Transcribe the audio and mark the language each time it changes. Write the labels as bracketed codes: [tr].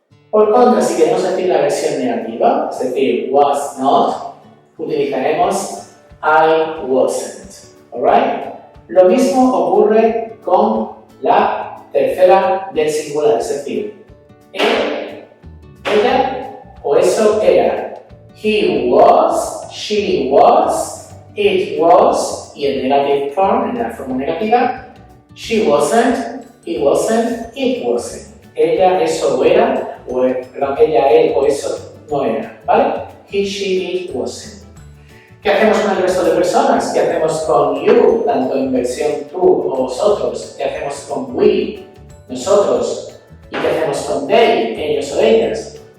[es] Por contra, si queremos decir la versión negativa, es decir, [en] was not, [es] utilizaremos [en] I wasn't, [es] ¿alright? Lo mismo ocurre con la tercera del singular, es decir, él, ella o eso era. [en] He was, she was, it was, [es] y en negative form, en la forma negativa, [en] she wasn't, he wasn't, it wasn't. [es] Ella, eso era, o perdón, ella, él o eso no era, ¿vale? [en] He, she, it wasn't. [es] ¿Qué hacemos con el resto de personas? ¿Qué hacemos con you, tanto en versión tú o vosotros? ¿Qué hacemos con we, nosotros? ¿Y qué hacemos con they, ellos o ellas?